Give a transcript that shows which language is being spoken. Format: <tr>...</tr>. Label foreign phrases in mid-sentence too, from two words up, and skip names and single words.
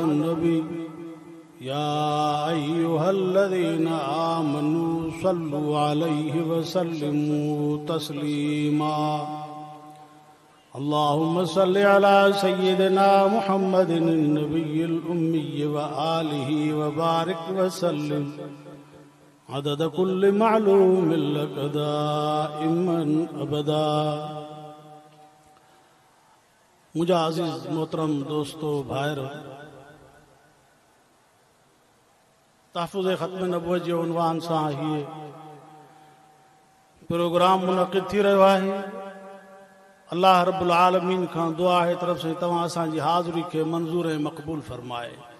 <ar>النبي يا أيها الذين آمنوا صلوا عليه وسلموا تسليما اللهم صل على سيدنا محمد النبي الأمي وآله وبارك وسلم عدد كل معلوم لك دائما أبدا</ar> <sd>मुझा अजीज मोहतरम दोस्तों भाइर तहफ़्फ़ुज़ ख़त्म नबुव्वत जे उन्वान सां हीअ प्रोग्राम मुनक़िद थी रहियो आहे। अल्लाह रब्बुल आलमीन खां दुआ आहे तरफ़ सां तव्हां असांजी हाज़िरी खे मंज़ूर ऐं मक़बूल फ़रमाए।</sd>